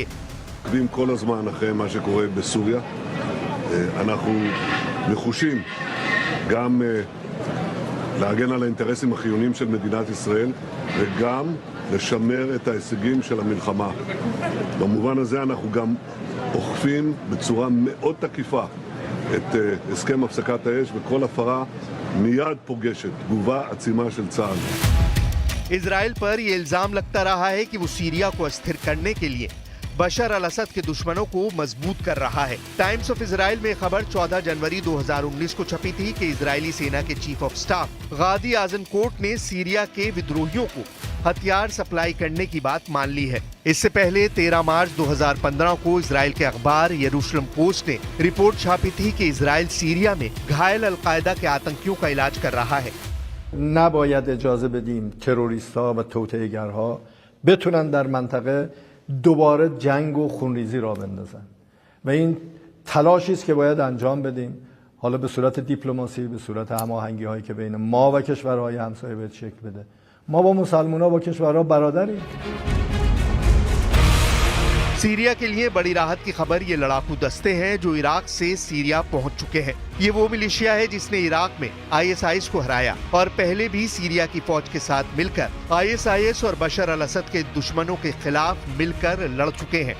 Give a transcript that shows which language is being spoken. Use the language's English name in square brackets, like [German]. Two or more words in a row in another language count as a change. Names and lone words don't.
[Hebrew] עוקבים כל הזמן אחרי מה שקורה בסוריה. אנחנו נחושים גם להגן על האינטרסים החיוניים של מדינת ישראל וגם לשמר את ההישגים של המלחמה. במובן הזה אנחנו גם אוכפים בצורה מאוד תקיפה את הסכם הפסקת האש, וכל הפרה מיד פוגשת תגובה עצימה של צה"ל. [Hindi] इजराइल पर यह इल्जाम लगता रहा है कि वो सीरिया को अस्थिर करने के लिए बशर अल असद के दुश्मनों को मजबूत कर रहा है। टाइम्स ऑफ इजराइल में खबर 14 जनवरी 2019 को छपी थी कि इजरायली सेना के [English] chief of staff [Hindi] गादी आजनकोट ने सीरिया के विद्रोहियों को हथियार सप्लाई करने की बात मान ली है। इससे पहले 13 मार्च 2015 को इजराइल के अखबार यरूशलेम पोस्ट ने रिपोर्ट छापी थी कि इजराइल सीरिया में घायल अलकायदा के आतंकियों का इलाज कर रहा है। [Persian] نباید اجازه بدیم تروریست‌ها و توطئه‌گرها بتونن در منطقه دوباره جنگ و خونریزی را بندازن و این تلاشی است که باید انجام بدیم، حالا به صورت دیپلماسی، به صورت هماهنگی‌هایی که بین ما و کشورهای همسایه باید شکل بده. ما با مسلمان‌ها با کشورها برادریم. [Hindi] सीरिया के लिए बड़ी राहत की खबर ये लड़ाकू दस्ते हैं जो इराक से सीरिया पहुंच चुके हैं। ये वो मिलिशिया है जिसने इराक में ISIS को हराया और पहले भी सीरिया की फौज के साथ मिलकर ISIS और बशर अल असद के दुश्मनों के खिलाफ मिलकर लड़ चुके हैं।